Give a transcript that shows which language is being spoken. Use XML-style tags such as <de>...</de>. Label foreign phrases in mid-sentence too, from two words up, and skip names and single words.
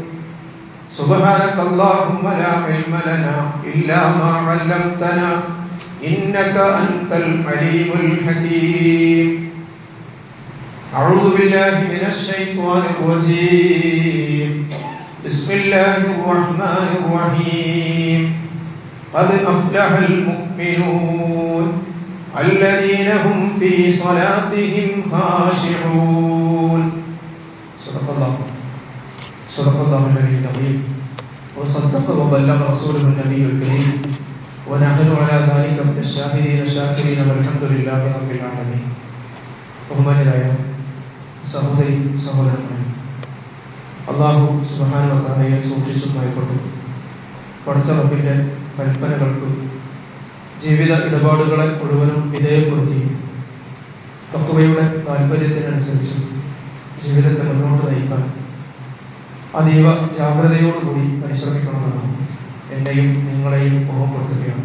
<ar>سبحانك اللهم لا علم لنا إلا ما علمتنا إنك أنت العليم الحكيم أعوذ بالله من الشيطان الرجيم بسم الله الرحمن الرحيم قد أفلح المؤمنون الذين هم في صلاتهم خاشعون صدق الله العلي العظيم وصدق وبلغ رسوله النبي الكريم ونحن على ذلك من الشاهدين الشاكرين والحمد لله رب العالمين.</ar> <ml>ബഹുമാന്യരായ സഹോദരി സഹോദരന്മാരെ, അല്ലാഹു</ml> <ar>سبحانه و تعالى</ar> <ml>സൂക്ഷിച്ചും ഭയപ്പെട്ടു പഠിച്ച റബ്ബിന്റെ കൽപ്പനകൾക്ക് ജീവിത ഇടപാടുകളെ മുഴുവനും വിധേയപ്പെടുത്തി തഖ്വയുടെ താല്പര്യത്തിനനുസരിച്ച് ജീവിതത്തെ മുന്നോട്ട് നയിക്കാൻ അതീവ ജാഗ്രതയോടുകൂടി പരിശ്രമിക്കണമെന്ന് എന്നെയും നിങ്ങളെയും ഓർമ്മപ്പെടുത്തുകയാണ്.</ml>